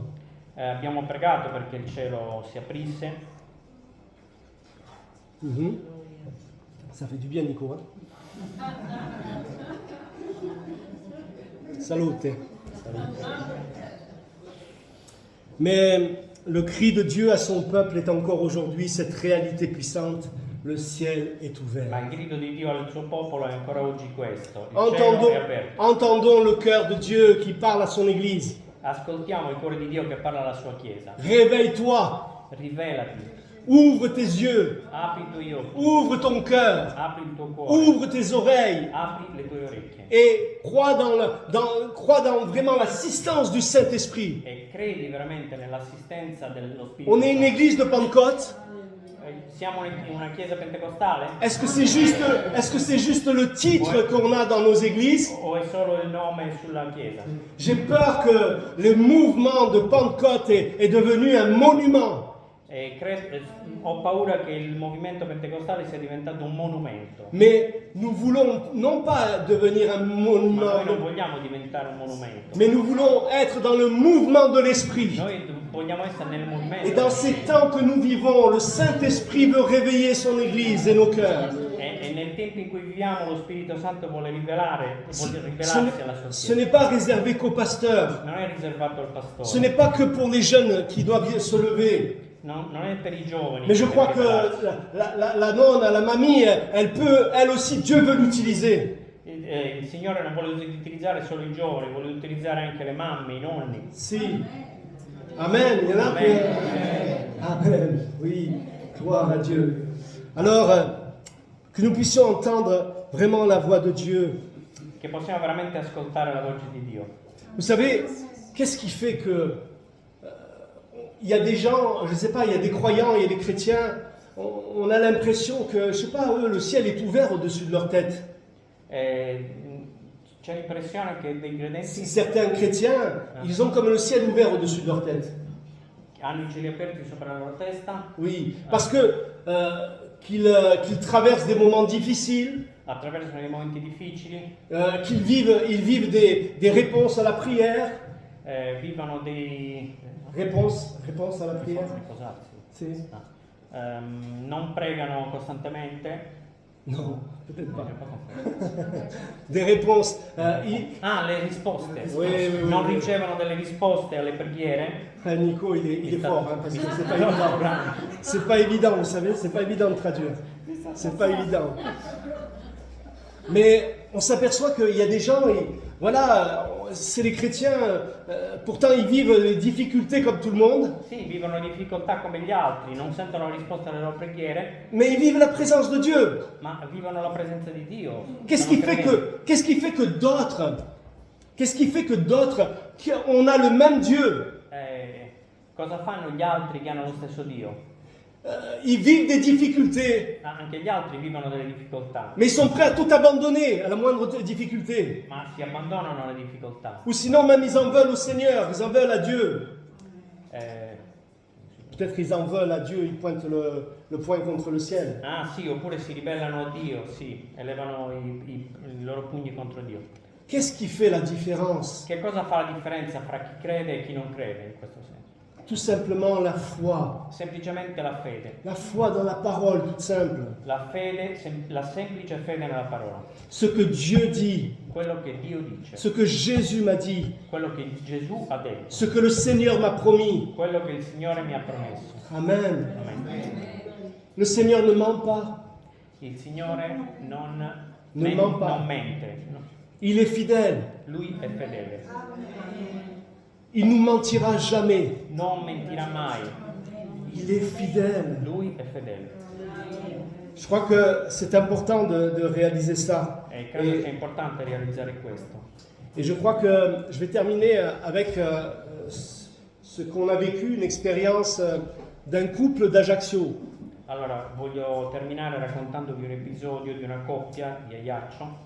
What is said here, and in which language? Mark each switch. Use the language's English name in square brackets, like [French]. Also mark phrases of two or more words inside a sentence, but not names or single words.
[Italian] Abbiamo pregato perché il cielo si aprisse. [French] Mhm. Ça fait du bien, Nico. Hein? [Italian] Salute. [French] Mais le cri de Dieu à son peuple est encore aujourd'hui cette réalité puissante. Le ciel est [Italian] Ma [French] ouvert. [Italian] il grido di Dio al suo popolo è ancora oggi questo. Il cielo è aperto. [French] Entendons le cœur de Dieu qui parle à son Église. [Italian] Ascoltiamo il cuore di Dio che parla alla sua Chiesa. [French] Réveille-toi, [Italian] Rivelati, [French] ouvre tes yeux, [Italian] apri i tuoi occhi, [French] ouvre ton cœur, [Italian] apri il tuo cuore, [French] ouvre tes oreilles [Italian] apri le tue orecchie [French] et crois dans vraiment l'assistance du Saint-Esprit. [Italian] e credi veramente nell'assistenza dello Spirito [French] On est une [Italian] Santo. [French] église de Pentecôte. [Italian] Siamo in una chiesa pentecostale? [French] Est-ce que c'est juste le titre qu'on a dans nos églises? [Italian] O è solo il nome sulla chiesa? [French] J'ai peur que le mouvement de Pentecôte est devenu un monument. [Italian] Ho paura che il movimento pentecostale sia diventato un monumento. [French] Mais nous voulons non pas devenir un [Italian] Ma noi non [French] monument, [Italian] vogliamo diventare un monumento. [French] mais nous voulons être dans le mouvement de l'Esprit. [Italian] Noi vogliamo essere nel movimento. [French] Et dans ces temps que nous vivons, le Saint-Esprit veut réveiller son Église et nos cœurs. [Italian] E nel tempo in cui viviamo lo Spirito Santo vuole rivelarsi alla sua [French] Ce [Italian] Chiesa. [French] n'est pas réservé qu'aux pasteurs. [Italian] Non è riservato al [French] Ce [Italian] pastore. [French] n'est pas que pour les jeunes qui doivent se lever. [Italian] Non è per i giovani. [French] Mais je [Italian] che [French] crois [Italian] deve [French] que [Italian] rivelarsi. [French] la nonne, la mamie, elle peut, elle aussi, Dieu veut l'utiliser. [Italian] Il Signore non vuole utilizzare solo i giovani, vuole utilizzare anche le mamme, i nonni. [French] Si. Amen. Il y en a [Italian] Amen. [French] Amen. Oui. Gloire à Dieu. Alors, que nous puissions entendre vraiment la voix de Dieu. [Italian] Che possiamo veramente ascoltare la voce di Dio. [French] Vous savez, qu'est-ce qui fait que il y a des gens, je ne sais pas, il y a des croyants, il y a des chrétiens, on a l'impression que, je ne sais pas, eux, le ciel est ouvert au-dessus de leur tête. [Italian] C'è l'impressione che dei credenti [French] Certains chrétiens, ils ont comme le ciel ouvert au-dessus de leur tête. [Italian] hanno i cieli aperti sopra la loro testa, [French] Oui, parce que qu'ils traversent des moments difficiles, [Italian] attraversano dei momenti difficili, [French] qu'ils vivent des réponses à la prière. [Italian] vivono dei... [French] Réponse à la prière. [Italian] Riposarsi. [French] C'est... [Italian] Non pregano costantemente. [French] Non, peut-être pas. Des réponses. [Italian] Le risposte. [French] Oui, [Italian] Non [French] oui. [Italian] ricevono delle risposte alle preghiere. [French] Nico, il est fort, hein, parce que c'est pas [Italian] No, [French] évident. [Italian] no, bravo. [French] C'est pas évident, vous savez, c'est pas évident de traduire. C'est pas évident. Mais on s'aperçoit qu'il y a des gens, et voilà, c'est les chrétiens, pourtant ils vivent les difficultés comme tout le monde, [Italian] Sì, vivono difficoltà come gli altri, non sentono la risposta alle loro preghiere, [French] mais ils vivent la présence de Dieu. [Italian] ma vivono la presenza di Dio. [French] Qu'est-ce [Italian] Sono [French] qui fait [Italian] credenti. [French] que d'autres, on a le même Dieu, [Italian] Cosa fanno gli altri che hanno lo stesso Dio? [French] ils vivent des difficultés, [Italian] Anche gli altri vivono delle difficoltà, [French] mais ils sont prêts à tout abandonner à la moindre difficulté. [Italian] ma si abbandonano alle difficoltà. [French] Ou sinon même ils en veulent au Seigneur, ils en veulent à Dieu. Peut-être qu'ils en veulent à Dieu, ils pointent le poing contre le ciel. [Italian] Sì, oppure si ribellano a Dio, sì, elevano i loro pugni contro Dio. [French] Qu'est-ce qui fait la différence? [Italian] Che cosa fa la differenza fra chi crede e chi non crede in questo senso? [French] Tout simplement la foi. [Italian] Semplicemente la fede. [French] La foi dans la parole, toute simple. [Italian] La fede, la semplice fede nella parola. [French] Ce que Dieu dit, [Italian] Quello che Dio dice, [French] ce que Jésus m'a dit, [Italian] quello che Gesù ha detto, [French] ce que le Seigneur m'a promis. [Italian] quello che il Signore mi ha promesso. [French] Amen. [Italian] Amen. [French] Le Seigneur ne ment pas. [Italian] Il Signore non [French] ment pas. [Italian] non mente, [French] Il est fidèle. [Italian] Lui è fedele, [French] Il ne nous mentira jamais. [Italian] non mentirà mai, [French] Il est fidèle. [Italian] Lui è fedele. [French] Je crois que c'est important de réaliser ça. [Italian] E credo sia importante realizzare questo. [French] Et je crois que je vais terminer avec ce qu'on a vécu, une expérience d'un couple d'Ajaccio. [Italian] Allora, voglio terminare raccontandovi un episodio di una coppia di Ajaccio.